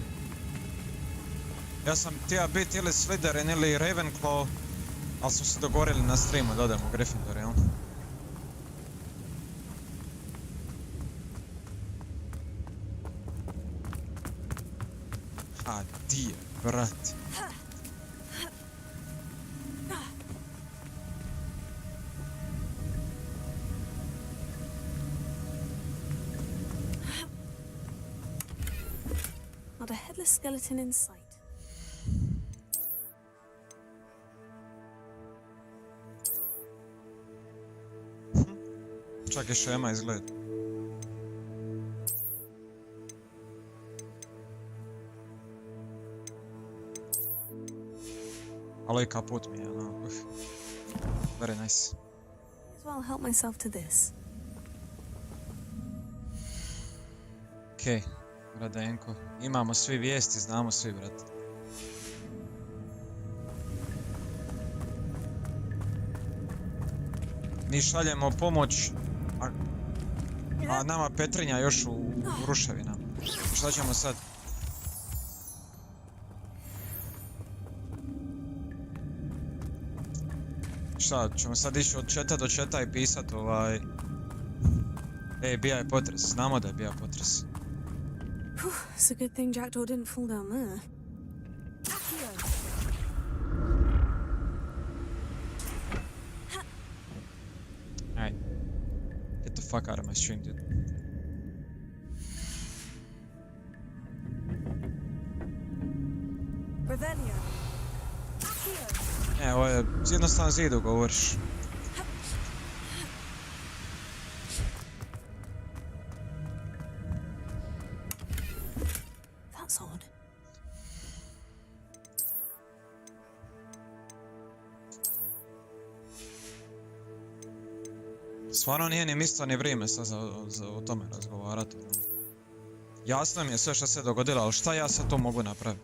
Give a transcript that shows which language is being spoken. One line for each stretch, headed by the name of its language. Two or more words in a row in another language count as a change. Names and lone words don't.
Croatian: Ja sam htio biti ili Slytherin ili Ravenclaw, ali smo se dogovorili na streamu da odemo Gryffindor, jel? A di je, brat?
English: Not a headless skeleton in sight.
Croatian: Čak i šema izgleda. Ali i kaput mi je,
English: no. Very nice. As well help myself to this.
Croatian: Okej, Radenko. Imamo svi vijesti, znamo svi, brate. Mi šaljemo pomoć, a nama Petrinja još u ruševinama. Šta ćemo sad? Šta, ćemo sad ići od četa do četa i pisat bija je potres, znamo da je bija potres.
English: It's a good thing Jackdaw didn't fall down there. Alright. Get the fuck out of my stream, dude.
Croatian: Ovo je jednostavno zidu govoriš.
English: That's odd.
Croatian: Stvarno nije ni mjesto ni vrijeme sad za o tome razgovarati. Jasno mi je sve što se dogodilo, ali šta ja sad to mogu napraviti?